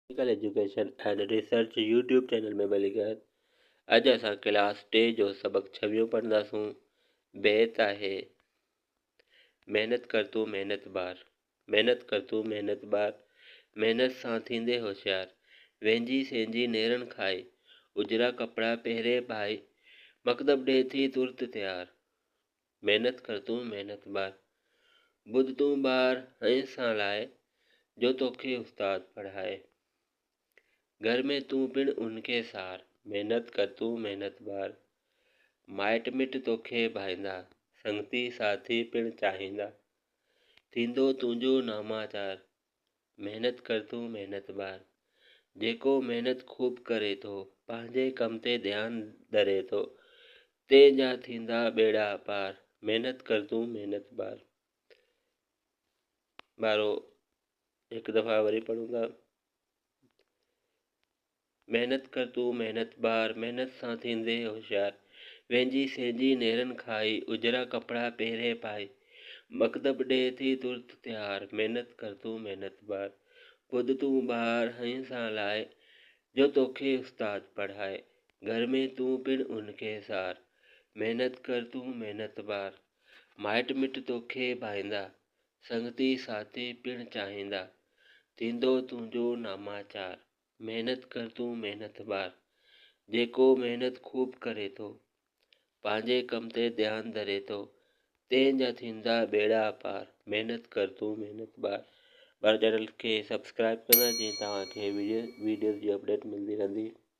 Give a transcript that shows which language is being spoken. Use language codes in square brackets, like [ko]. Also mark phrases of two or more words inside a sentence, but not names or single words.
[sd] टेक्निकल एजुकेशन एंड रिसर्च यूट्यूब चैनल में भली गए। अज असां क्लास 10 जो सबक 6 पढ़ंदासूं। बैत आहे। मेहनत कर तू मेहनत बार, मेहनत कर तू मेहनत बार, मेहनत सां थींदे होशियार, वेंजी सेंजी नेरन खाए, उजरा कपड़ा पहरे भाई, मकदब डे थी तुरत तैयार। मेहनत कर तू मेहनत बार, बुध तू बार हंस सां लाए, जो तोखे उस्ताद पढ़ाए। घर में तू पिण उनके सार, मेहनत कर तू मेहनत बार, माइट मिट तोखे भाईंदा, संगती साथी पिण चाहींदा, थींदो तुंहिंजो नामाचार। मेहनत कर तू मेहनत बार, जेको मेहनत खूब करे थो, पंहिंजे कम ते ध्यान धरे थो, तेजा थींदा बेड़ा पार। मेहनत कर तू मेहनत बार। बारो एक दफ़ा वरी पढ़ूंगा। मेहनत कर तू मेहनत बार, मेहनत सां थींदे होशियार, वेंजी सेंजी नेरन खाई, उजरा कपड़ा पहरे पाए, मकदब डे थी तुरत तैयार। मेहनत कर तू मेहनत बार, खुद तू बाहर हंस सां लाए, जो तोखे उस्ताद पढ़ाए। घर में तू पिण उनके सार, मेहनत कर तू मेहनत बार, माइट मिट तोखे भाईंदा, संगती साथी पिण चाहींदा, थींदो तुंहिंजो नामाचार। मेहनत कर तू मेहनत बार, जेको मेहनत खूब करे थो, पंहिंजे कम ते ध्यान धरे थो, तंहिंजा थींदा बेड़ा पार। मेहनत कर तू मेहनत बार। चैनल खे सब्सक्राइब कंदा जीअं तव्हांखे वीडियोज़ जी अपडेट मिलंदी रहंदी।